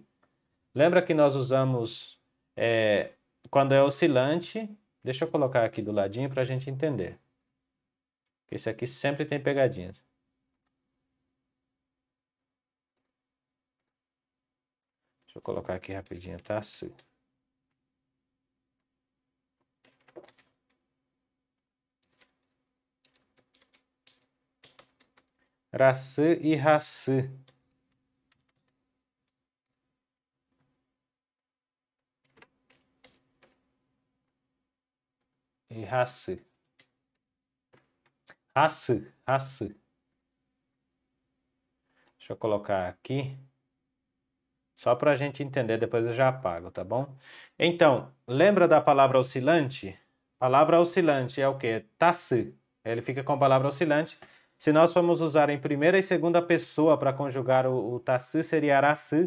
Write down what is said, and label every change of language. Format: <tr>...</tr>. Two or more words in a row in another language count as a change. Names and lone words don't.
<pt>Lembra que nós usamos quando é oscilante? Deixa eu colocar aqui do ladinho para a gente entender. Esse aqui sempre tem pegadinhas. Deixa eu colocar aqui rapidinho, tá?</pt> <gn>Raci e raci. E raci. Raci, raci.</gn> <pt>Deixa eu colocar aqui. Só para a gente entender, depois eu já apago, tá bom? Então, lembra da palavra oscilante? Palavra oscilante é o quê? Taci. Ele fica com a palavra oscilante. Se nós formos usar em primeira e segunda pessoa para conjugar o taci, seria araci.</pt>